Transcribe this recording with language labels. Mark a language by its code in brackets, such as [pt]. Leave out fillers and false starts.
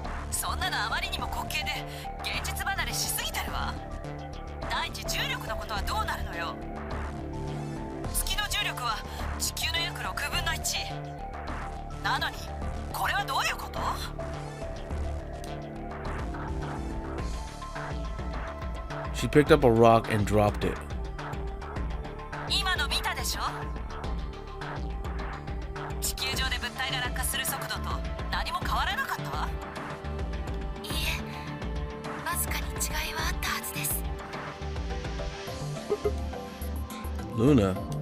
[ja] そんなのあまりにも滑稽で現実離れしすぎてるわ。第一、重力のことはどうなるのよ。月の重力は地球の約6分の1なのに、これはどういうこと？ [en] She picked up a rock and dropped it. [ja] 今の見たでしょ。地球上で物体が落下する速度と何も変わらなかったわ。いいえ、わずかに違いはあったはずです。 [en] Luna.